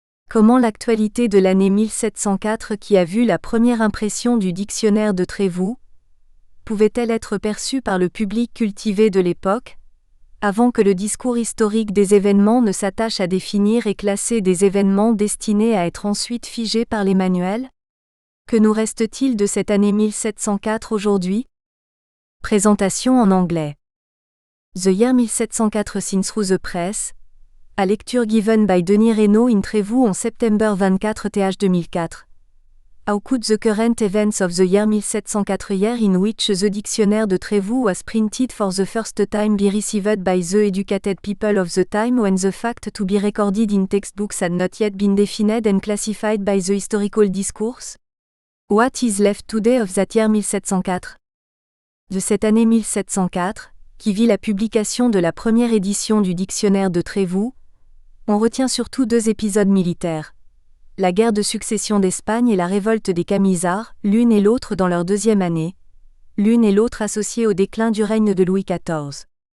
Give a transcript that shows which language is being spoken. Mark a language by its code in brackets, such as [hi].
[fr] Comment l'actualité de l'année 1704, qui a vu la première impression du dictionnaire de Trévoux, pouvait-elle être perçue par le public cultivé de l'époque, avant que le discours historique des événements ne s'attache à définir et classer des événements destinés à être ensuite figés par les manuels? Que nous reste-t-il de cette année 1704 aujourd'hui? Présentation en anglais. [en] The year 1704 seen through the press. A lecture given by Denis Reynaud in Trévoux on September 24 th 2004. How could the current events of the year 1704, year in which the dictionnaire de Trévoux was printed for the first time, be received by the educated people of the time when the fact to be recorded in textbooks had not yet been defined and classified by the historical discourse? What is left today of that year 1704? [fr] De cette année 1704, qui vit la publication de la première édition du dictionnaire de Trévoux, on retient surtout deux épisodes militaires. La guerre de succession d'Espagne et la révolte des Camisards, l'une et l'autre dans leur deuxième année, l'une et l'autre associées au déclin du règne de Louis XIV.